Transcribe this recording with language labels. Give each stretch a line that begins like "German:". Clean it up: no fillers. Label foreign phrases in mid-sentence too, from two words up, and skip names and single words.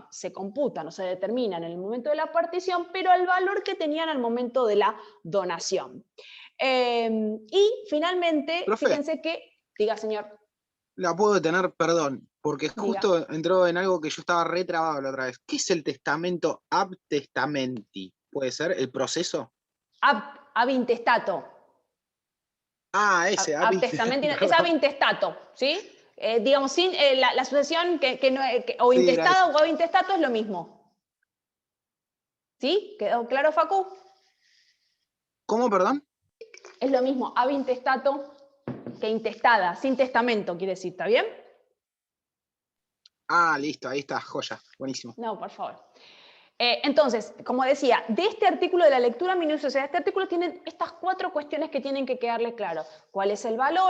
Spanish: Se computan o se determinan en el momento de la partición, pero el valor que tenían al momento de la donación. Y finalmente, Profe. fíjense que, diga señor. La puedo detener, perdón, porque Diga. justo entró en algo que yo estaba retrabado la otra vez. ¿Qué es el testamento
Latin: ab testamenti?
Spanish: ¿Puede ser el proceso?
Latin: Ab intestato.
Spanish: Ah, ese, ab
Latin: Ab testamenti, es ab intestato,
Spanish: ¿sí? Digamos, sin la sucesión o Sí, intestada o
Latin: ab intestato
Spanish: es lo mismo. ¿Sí? ¿Quedó claro, Facu? ¿Cómo, perdón? Es lo mismo,
Latin: ab intestato
Spanish: que intestada, sin testamento, quiere decir, ¿está bien? Ah, listo, ahí está, joya, buenísimo. No, por favor. Entonces, como decía, de este artículo de la lectura minuciosa, este artículo tiene estas 4 cuestiones que tienen que quedarle claro. ¿Cuál es el valor?